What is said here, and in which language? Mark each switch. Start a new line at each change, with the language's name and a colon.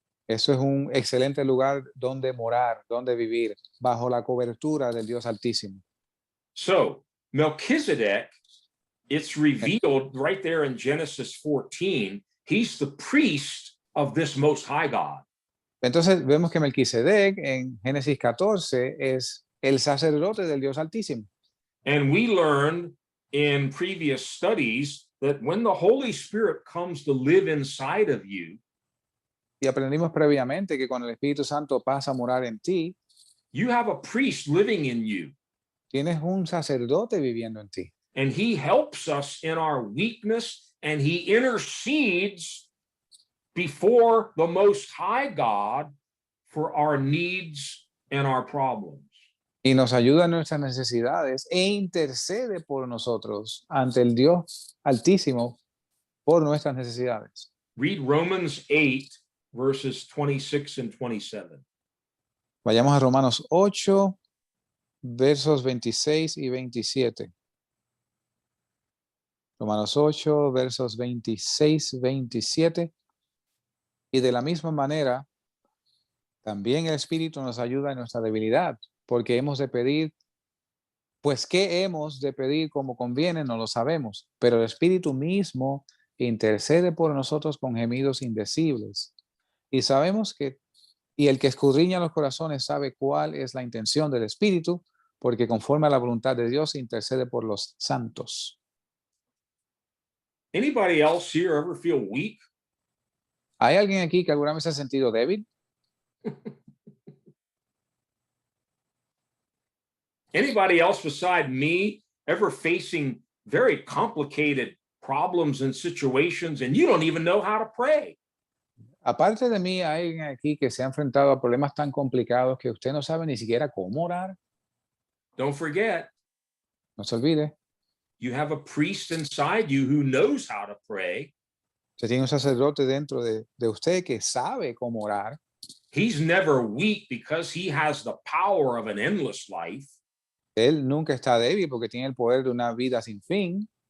Spanish: Eso es un excelente lugar donde morar, donde vivir, bajo la cobertura del Dios Altísimo.
English: So Melchizedek, it's revealed right there in Genesis 14. He's the priest of this Most High God.
Spanish: Entonces vemos que Melquisedec en Génesis 14 es el sacerdote del Dios Altísimo.
English: And we learned in previous studies that when the Holy Spirit comes to live inside of you,
Spanish: Y aprendimos previamente que cuando el Espíritu Santo pasa a morar en ti,
English: you have a priest living in you,
Spanish: tienes un sacerdote viviendo en ti.
English: and he helps us in our weakness, and he intercedes before the Most High God for our needs and our problems.
Spanish: Y nos ayuda en nuestras necesidades e intercede por nosotros ante el Dios Altísimo por nuestras necesidades.
English: Read Romans 8, verses 26 and 27.
Spanish: Vayamos a Romanos 8, versos 26 y 27. Romanos 8, versos 26, 27. Y de la misma manera, también el Espíritu nos ayuda en nuestra debilidad, porque hemos de pedir, pues qué hemos de pedir como conviene, no lo sabemos, pero el Espíritu mismo intercede por nosotros con gemidos indecibles. Y sabemos que, y el que escudriña los corazones sabe cuál es la intención del Espíritu, porque conforme a la voluntad de Dios intercede por los santos.
English: Anybody else here ever feel weak?
Spanish: ¿Hay alguien aquí que alguna vez se ha sentido débil?
English: Anybody else beside me ever facing very complicated problems and situations and you don't even know how to pray?
Spanish: Aparte de mí, ¿hay alguien aquí que se ha enfrentado a problemas tan complicados que usted no sabe ni siquiera cómo orar?
English: Don't forget,
Spanish: No se olvide,
English: you have a priest inside you who knows how to pray.
Spanish: usted tiene un sacerdote dentro de usted que sabe cómo orar.
English: He's never weak because he has the power of an endless life.
Spanish: Él nunca está débil porque tiene el poder de una vida sin fin.